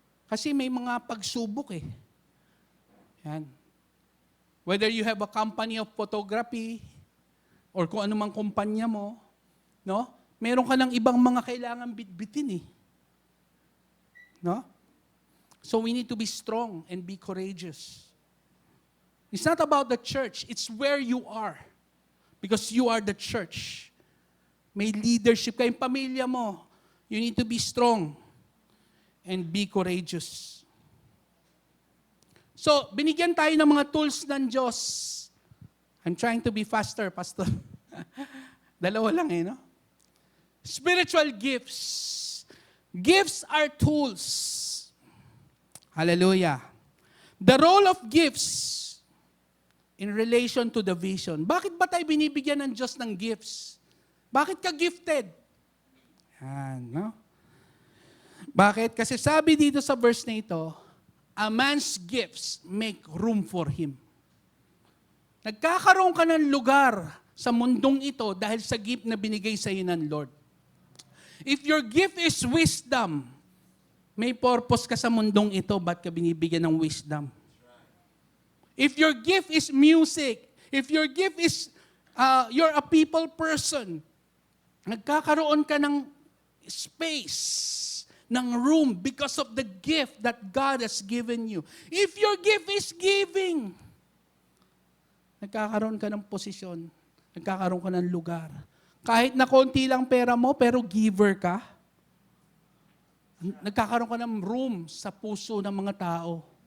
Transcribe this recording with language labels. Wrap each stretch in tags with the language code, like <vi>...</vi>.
<tl>Kasi may mga pagsubok eh. Yan.</tl> <en>Whether you have a company of photography, or</en> <tl>kung ano mang kumpanya mo, no? Meron ka ng ibang mga kailangan bitbitin eh. No?</tl> <en>So we need to be strong and be courageous. It's not about the church. It's where you are. Because you are the church.</en> <tl>May leadership kayong pamilya mo.</tl> <en>You need to be strong and be courageous.</en> <tl>So, binigyan tayo ng mga tools ng Diyos.</tl> <en>I'm trying to be faster, Pastor.</en> <tl>Dalawa lang no? Spiritual gifts.</tl> <en>Gifts are tools. Hallelujah. The role of gifts in relation to the vision.</en> <tl>Bakit ba tayo binibigyan ng Diyos ng gifts? Bakit ka gifted? Yan, no? Bakit? Kasi sabi dito sa verse na ito,</tl> <en>a man's gifts make room for him.</en> <tl>Nagkakaroon ka ng lugar sa mundong ito dahil sa gift na binigay sa iyo ng Lord.</tl> <en>If your gift is wisdom,</en> <tl>may purpose ka sa mundong ito, ba't ka binibigyan ng wisdom?</tl> <en>If your gift is music, if your gift is, you're a people person,</en> <tl>nagkakaroon ka ng space, ng room</tl> <en>because of the gift that God has given you. If your gift is giving,</en> <tl>nagkakaroon ka ng posisyon, nagkakaroon ka ng lugar. Kahit na konti lang pera mo, pero giver ka, nagkakaroon ka ng room sa puso ng mga tao.</tl>